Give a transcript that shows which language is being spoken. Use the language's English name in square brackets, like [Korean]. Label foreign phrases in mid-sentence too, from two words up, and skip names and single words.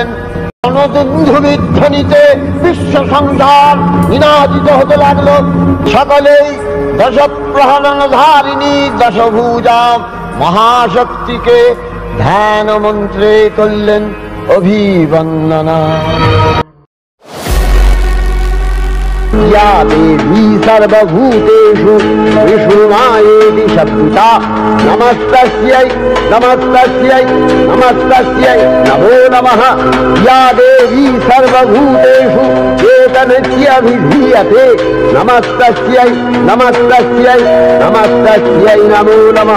[Bangla] রণদুন্দুভিধ্বনিতে বিশ্ব সংসার নিনাদিত হতে লাগলো। সকলেই দশপ্রহরণধারিণী দশভুজা মহাশক্তিকে ধ্যান মন্ত্রে করলেন অভিবন্দনা। [Sanskrit] या देवी सर्वभूतेषु विष्णुमायेति शब्दिता नमस्तस्यै नमस्तस्यै नमस्तस्यै नमो नमः। या देवी सर्वभूतेषु चेतनस्यभिधीयते नमस्तस्यै नमस्तस्यै नमस्तस्यै नमो नमः।